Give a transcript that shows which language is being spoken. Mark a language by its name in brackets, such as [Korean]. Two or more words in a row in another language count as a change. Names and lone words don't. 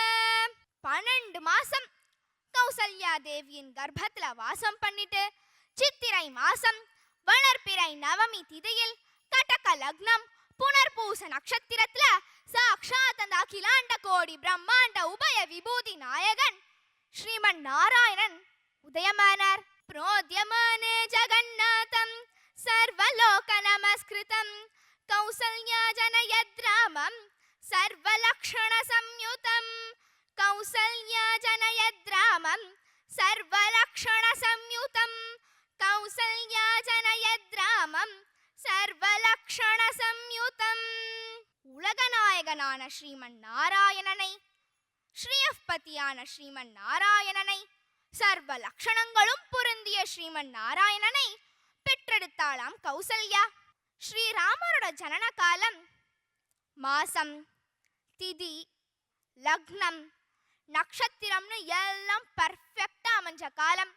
[Tamil] 12 மாசம் கௌசல்யா தேவியின் கர்ப்பத்துல வாசம் பண்ணிட்டு சித்திரை மாசம் வளர்பிறை நவமி திதியில் கடக லக்னம் புனர்பூச நட்சத்திரத்துல சாக்ஷாத் அந்த அகிலாண்ட கோடி பிரம்மாண்ட உபய விபூதி நாயகன் ஸ்ரீமன் நாராயணன் உதயமானார். [Sanskrit] प्रोद्यमाने जगन्नाथं सर्वलोक नमस्कृतं कौसल्या जनयद्रामं सर्वलक्षण संयुतं कौसल्या जनयद्रामं सर्वलक्षण संयुतं कौसल्या जनयद्रामं सर्वलक्षण संयुतं. [Tamil] உலகநாயகனான ஸ்ரீமன் நாராயணனை, ஸ்ரீயப்பதியான ஸ்ரீமன் நாராயணனை, சர்வ லட்சணங்களும் பொருந்திய ஸ்ரீமன் நாராயணனை பெற்றெடுத்தாளாம் கௌசல்யா. ஸ்ரீராமரோட ஜனன காலம் மாசம், திதி, லக்னம், நட்சத்திரம்னு எல்லாம் பர்ஃபெக்டா அமைஞ்ச காலம்.